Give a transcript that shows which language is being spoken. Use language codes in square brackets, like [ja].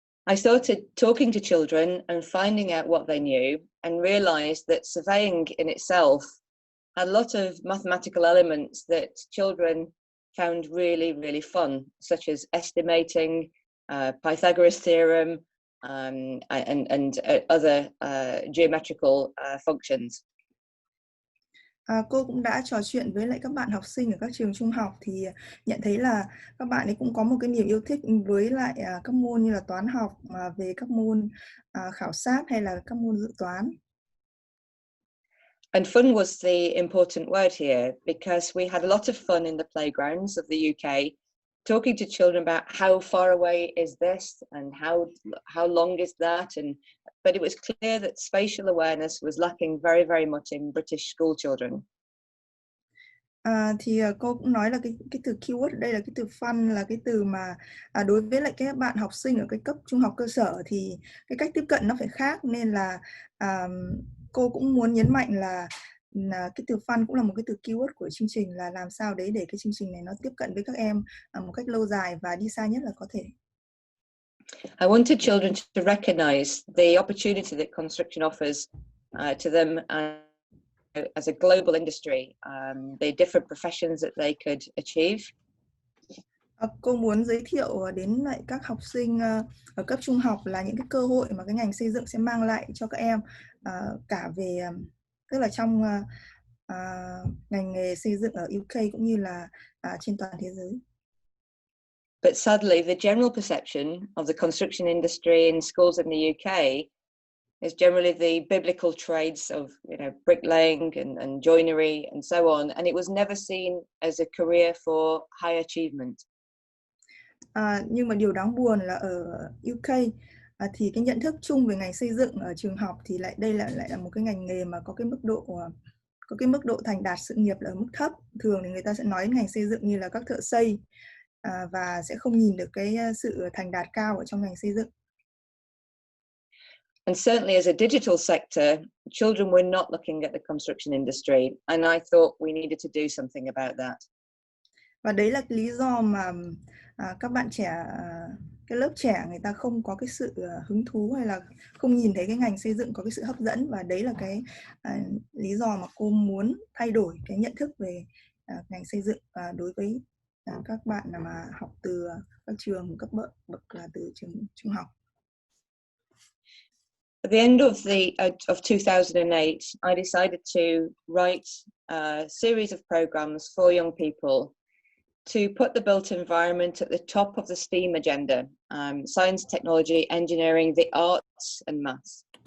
[en] I started talking to children and finding out what they knew, and realized that surveying in itself had a lot of mathematical elements that children found really, really fun, such as estimating, Pythagoras theorem, and other geometrical functions. [vi] Cô cũng đã trò chuyện với lại các bạn học sinh ở các trường trung học thì nhận thấy là các bạn ấy cũng có một cái niềm yêu thích với lại các môn như là toán học, về các môn khảo sát hay là các môn dự toán. [en] And fun was the important word here, because we had a lot of fun in the playgrounds of the UK, talking to children about how far away is this and how long is that, but it was clear that spatial awareness was lacking very, very much in British school children. [vi] Thì cô cũng nói là cái từ keyword đây là cái từ fun, là cái từ mà đối với lại các bạn học sinh ở cái cấp trung học cơ sở thì cái cách tiếp cận nó phải khác, nên là cô cũng muốn nhấn mạnh là cái từ fun cũng là một cái từ keyword của chương trình, là làm sao đấy để cái chương trình này nó tiếp cận với các em một cách lâu dài và đi xa nhất là có thể. [en] I wanted children to recognize the opportunity that construction offers to them as a global industry, the different professions that they could achieve. [vi] Cô muốn giới thiệu đến lại các học sinh ở cấp trung học là những cái cơ hội mà cái ngành xây dựng sẽ mang lại cho các em, cả về tức là trong ngành nghề xây dựng ở UK cũng như là trên toàn thế giới. [en] But sadly, the general perception of the construction industry in schools in the UK is generally the biblical trades of, bricklaying and joinery and so on, and it was never seen as a career for high achievement. [vi] Nhưng mà điều đáng buồn là ở UK thì cái nhận thức chung về ngành xây dựng ở trường học thì đây lại là một cái ngành nghề mà có cái mức độ thành đạt sự nghiệp là ở mức thấp. Thường thì người ta sẽ nói ngành xây dựng như là các thợ xây và sẽ không nhìn được cái sự thành đạt cao ở trong ngành xây dựng. [en] And certainly as a digital sector, children were not looking at the construction industry, and I thought we needed to do something about that. [vi] Và đấy là cái lý do mà các bạn trẻ, cái lớp trẻ người ta không có cái sự hứng thú hay là không nhìn thấy cái ngành xây dựng có cái sự hấp dẫn, và đấy là cái lý do mà cô muốn thay đổi cái nhận thức về ngành xây dựng đối với các bạn mà học từ các trường cấp bậc là từ trường trung học. [en] At the end of 2008, I decided to write a series of programs for young people to put the built environment at the top of the STEAM agenda: science, technology, engineering, the arts, and maths.